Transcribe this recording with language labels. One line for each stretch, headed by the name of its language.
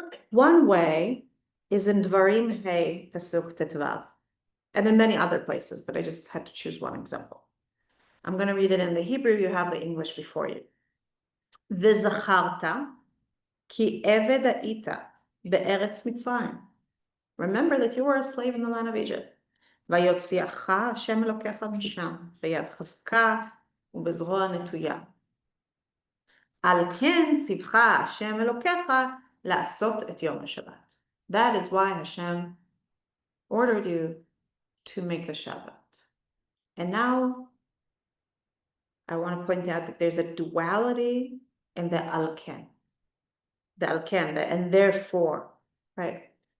English: One way is in Dvarim Hey Pasuk Tetvav, and in many other places, but I just had to choose one example. I'm going to read it in the Hebrew. You have the English before you.
Hebrew: V'zacharta ki eved ha'ita be'eretz Mitzrayim.
English: Remember that you were a slave in the land of Egypt.
Hebrew: ויוציאך השם אלוקיך משם, ביד חזקה ובזרוע נטויה. על כן ציווך השם אלוקיך לעשות את יום השבת.
English: That is why Hashem ordered you to make the Shabbat. And now I want to point out that there's a duality in the al-ken. The al-ken, and therefore, right?